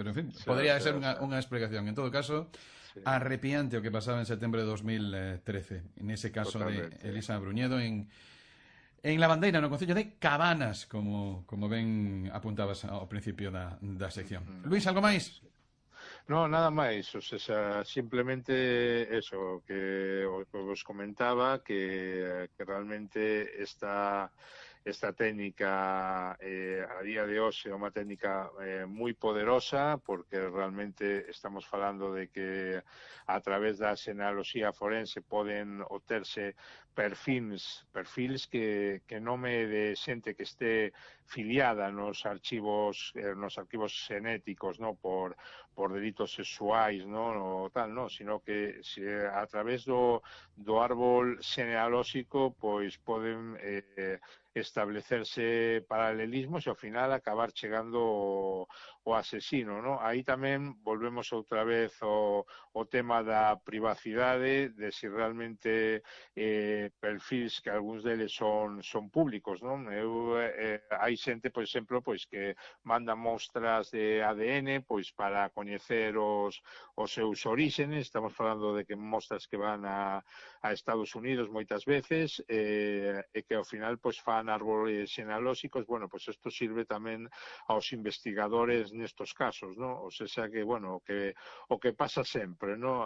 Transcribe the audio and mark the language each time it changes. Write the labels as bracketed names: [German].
[Spanish] Pero en fin, podría ser una explicación. En todo caso, arrepiante lo que pasaba en septiembre de 2013, en ese caso de Totalmente. [Galician] Elisa Bruñedo en La Bandeira, en el concello de Cabanas, como ben apuntabas ao principio da sección. Luis, algo máis? No, nada máis. [Spanish] O sea, simplemente eso que os comentaba, que realmente esta técnica a día de hoy es una técnica muy poderosa porque realmente estamos hablando de que a través de la xenealoxía forense pueden obtenerse perfiles que no me [Galician] de xente que esté filiada nos arquivos xenéticos, [Spanish] ¿no? [Galician] Por delitos sexuais, ¿no? O tal, ¿no? Sino que si a través do árbol xenealóxico pois poden establecerse paralelismos e ao final acabar chegando o asesino, ¿no? Aí tamén volvemos outra vez o tema da privacidade, de si realmente perfis que algúns deles son públicos, ¿no? Hai xente, por exemplo, pois que manda mostras de ADN pois para coñecer os seus orixenes, estamos falando de que mostras que van a Estados Unidos moitas veces e que ao final pois fan árboles xenealóxicos, bueno, pois isto sirve tamén aos investigadores nestos casos, ¿no? O sea que, bueno, o que pasa sempre, ¿no?